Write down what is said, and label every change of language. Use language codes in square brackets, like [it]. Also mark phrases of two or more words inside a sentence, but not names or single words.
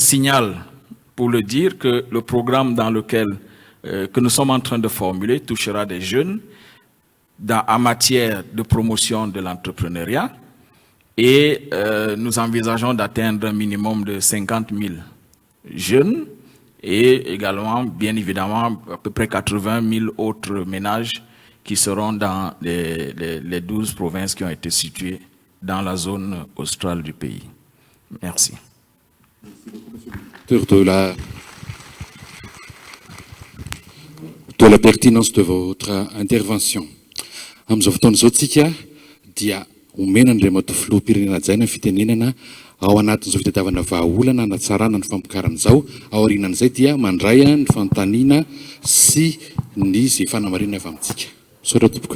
[fr] Donc je signale pour le dire que le programme dans lequel que nous sommes en train de formuler touchera des jeunes en matière de promotion de l'entrepreneuriat et nous envisageons d'atteindre un minimum de 50 000 jeunes et également, bien évidemment, à peu près 80 000 autres ménages qui seront dans les 12 provinces qui ont été situées dans la zone australe du pays. Merci. De la pertinence de votre intervention. [mg] Amin'izao fotoana izao tsika dia omena Andriamatoa filoham-pirenena Jaina fitenenana ao anatin'izao fitadiavana vahaolana hanatsarana ny famokaran'izao aorianan'izay dia mandray ny fanontaniana sy ny zay fanamarinana avy amintsika. Saotra tompoka.